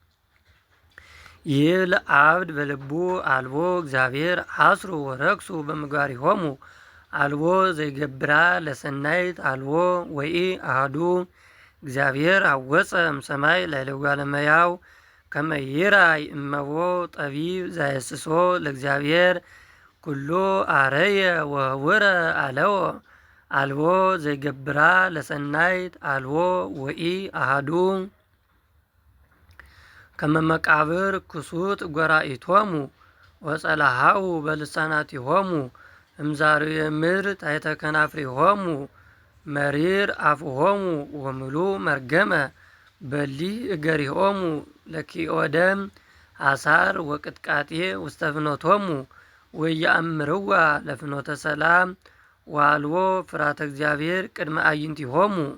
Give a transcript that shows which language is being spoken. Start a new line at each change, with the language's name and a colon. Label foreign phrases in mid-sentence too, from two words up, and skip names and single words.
Geez: ይብል አብድ በልቡ አልቦ እግዚአብሔር ሐስሩ ወረክሱ በምግባሪሆሙ አልቦ ዘይገብራ ለሰናይት አልቦ ወኢአሐዱ። እግዚአብሔር ሐወፀ እምሰማይ ላዕለ እጓለ እመሕያው ከመ ይራይ እመቦ ጠቢብ ዘያስሶ ለእግዚአብሔር ኩሉ አረየ ወህቡረ አለወ አልቦ ዘይገብራ ለሰናይት አልቦ ወኢአሐዱ። ከመ መቃብር ክሱት ጎራኢቶሙ ወጸልሃው በልሳናቲሆሙ እምዛርየ ምሕረት አይተከናፍሪሆሙ መሪር አፍሆሙ ወምሉእ መርገመ በሊህ እገሪሆሙ ለኪኦደም ሐሳር ወቅጥቃጤ ውስተ ፍኖቶሙ ወኢየአምርዋ ለፍኖተ ሰላም ወአልቦ ፍርሃተ እግዚአብሔር ቅድመ አዕይንቲሆሙ